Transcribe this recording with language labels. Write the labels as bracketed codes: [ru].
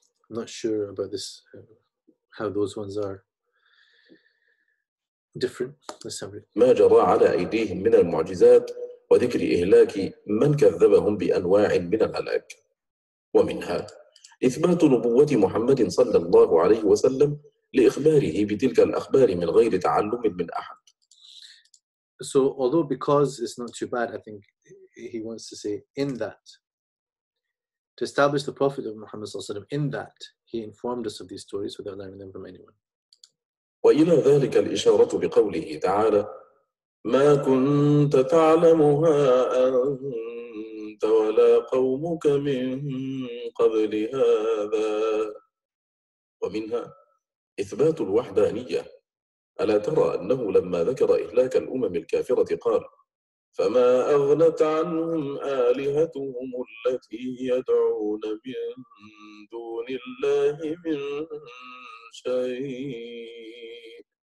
[en] I'm not sure about this, how those ones are different. Let's have it. [ar] ما جرى على أيديهم من المعجزات وذكر إهلاك من كذبهم بأنواع من الهلاك، ومنها إثبات نبوة محمد صلى الله عليه وسلم لإخباره بتلك الأخبار من غير تعلم من أحد. [en] So although because it's not too bad, I think he wants to say in that, to establish the Prophet of Muhammad in that he informed us of these stories without learning them from anyone. [ar] وإلى ذلك الإشارة بقوله تعالى: ما كنت تعلمها أنت ولا قومك من قبل هذا. ومنها إثبات الوحدانية. ألا ترى أنه لما ذكر إهلاك الأمم الكافرة قال: فما أغنت عنهم آلهتهم التي يدعون من دون الله من شيء.